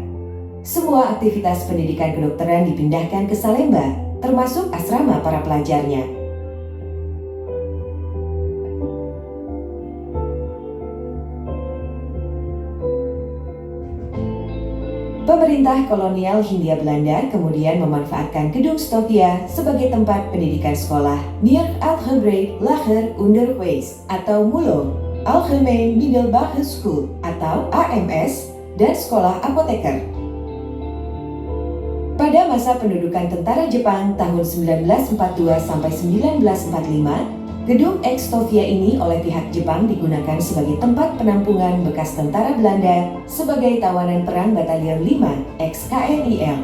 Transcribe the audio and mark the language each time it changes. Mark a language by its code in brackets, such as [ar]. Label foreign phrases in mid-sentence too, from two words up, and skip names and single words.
[id] Semua aktivitas pendidikan kedokteran dipindahkan ke Salemba, termasuk asrama para pelajarnya. Pemerintah kolonial Hindia Belanda kemudian memanfaatkan gedung Stovia sebagai tempat pendidikan sekolah Meer Algebreed Lager Onderwijs atau MULO, Algemeen Middelbare School atau AMS, dan sekolah apoteker. Pada masa pendudukan tentara Jepang tahun 1942 sampai 1945, gedung ex-Stovia ini oleh pihak Jepang digunakan sebagai tempat penampungan bekas tentara Belanda sebagai tawanan perang Batalion 5 ex-KNIL.